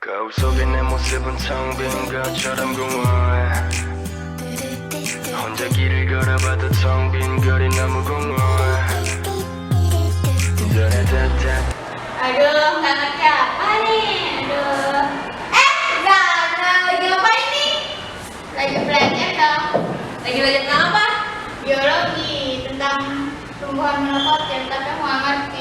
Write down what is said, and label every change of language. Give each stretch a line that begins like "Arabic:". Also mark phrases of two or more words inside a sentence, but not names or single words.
Korean: 거울 속에 내 모습은 텅 빈 것처럼 공허해 혼자 길을 걸어봐도 텅 빈 거리 너무 공허해
Indonesian: Aduh, kangen siapa nih? Aduh. Zana, lagi ngapain nih? Lagi belajar dong. Lagi belajar tentang apa? Biologi, tentang tumbuhan monokotil, tapi aku nggak ngerti.